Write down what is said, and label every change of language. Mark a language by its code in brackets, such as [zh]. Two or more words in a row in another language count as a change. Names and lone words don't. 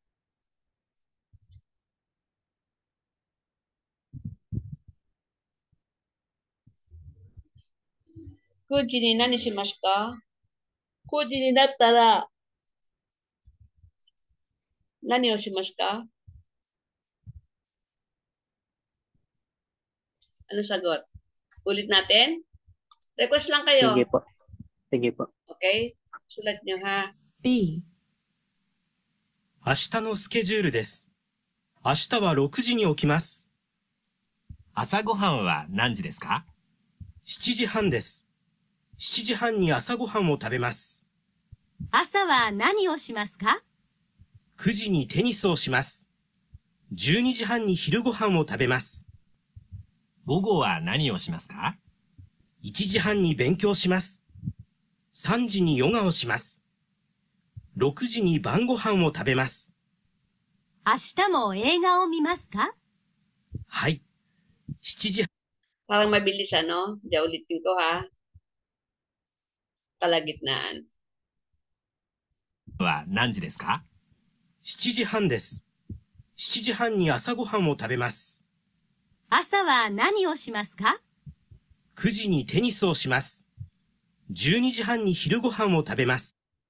[ja] 9 時に何しますか? 9時になったら何をしますか? [tl] Ano sagot? Ulit natin? Request lang kayo. Sige po. Sige po. Okay? Sulat nyo ha. [ja] B, 明日のスケジュールです。明日は6時に起きます。朝ごはんは何時ですか？ 7時半です。7時半に朝ごはんを食べます。朝は何をしますか？ 9時にテニスをします。12時半に昼ごはんを食べます。午後は何をしますか？ 1時半に勉強します。3時にヨガをします。6時に晩ご飯を食べます。明日も映画を見ますか？はい。7時 [tl] Parang mabilis ano? Di ulitin ko ha. Kalagitnaan. [ja] は何時ですか？ 7時半です。7時半に朝ごはんを食べます。朝は何をしますか？ 9時にテニスをします。12時半に昼ごはんを食べます。